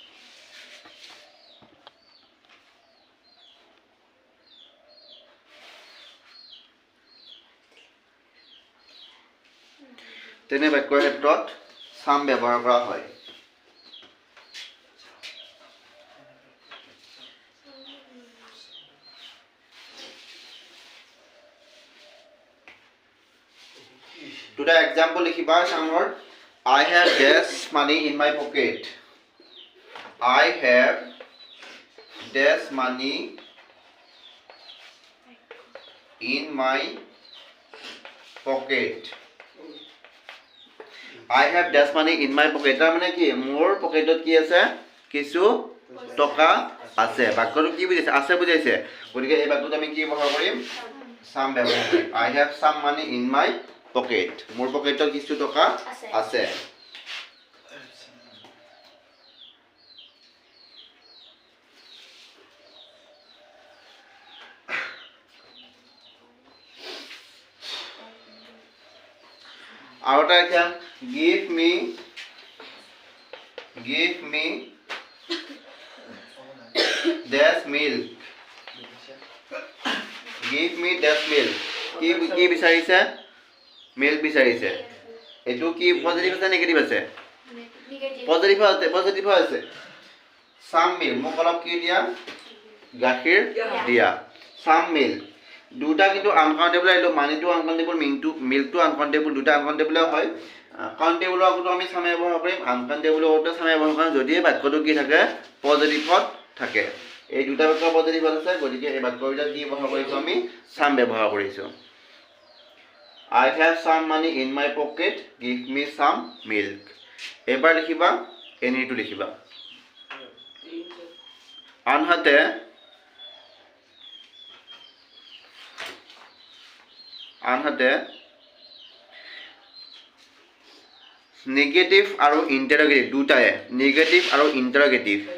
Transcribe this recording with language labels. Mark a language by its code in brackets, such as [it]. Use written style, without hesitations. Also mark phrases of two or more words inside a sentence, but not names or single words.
[as] তেনে বাক্যৰ ক্ষেত্ৰত চাম ব্যৱহাৰ কৰা হয়। দুটা এক্সাম্পল লিখিবা চামৰ। [en] I have dash money in my pocket. I have dash money in my pocket. I have dash money in my pocket. [as] তাৰ মানে কি মোৰ পকেটত কি আছে? কিছু টকা আছে। বাক্যটো কি বুজাইছে? আছে বুজাইছে। গতিকে এই বাক্যটো আমি কি ব্যৱহাৰ কৰিম? চাম ব্যৱহাৰ কৰিম। [en] I have some money in my pocket. [as] মোৰ পকেটত কিছু টকা আছে। আৰু এটা এতিয়া [en] give me dash milk. Give me dash milk. [as] কি বিচাৰিছে? মিল্ক বিচাৰিছে। এইটো কি পজিটিভ আছে নেগেটিভ আছে? পজিটিভ আছে। [en] some milk, [as] মোক অলপ কি দিয়া? গাখীৰ দিয়া [en] some milk [as] দুটা কিন্তু আনকাউন্টেবল আহিলো মানিটো আনকাউন্টেবল মিল্কটো আনকাউন্টেবল দুটা আনকাউন্টেবল হয় কাউন্টেবলৰ আগতো আমি সাম ব্যৱহাৰ কৰিম আনকাউন্টেবলৰ আগতো সাম ব্যৱহাৰ কৰিম যদি বাক্যটো কি থাকে পজিটিভত থাকে এই দুটা বাক্য পজিটিভত আছে গতিকে এই বাক্যটো কি ব্যৱহাৰ কৰিছো আমি সাম ব্যৱহাৰ কৰিছো [en] I have some money in my pocket give me some milk [as] এবাৰ লিখিবা এনিটো লিখিবা আনহাতে নেগেটিভ আৰু ইন্টাৰগেটিভ দুটায়ে নেগেটিভ আৰু ইন্টাৰগেটিভ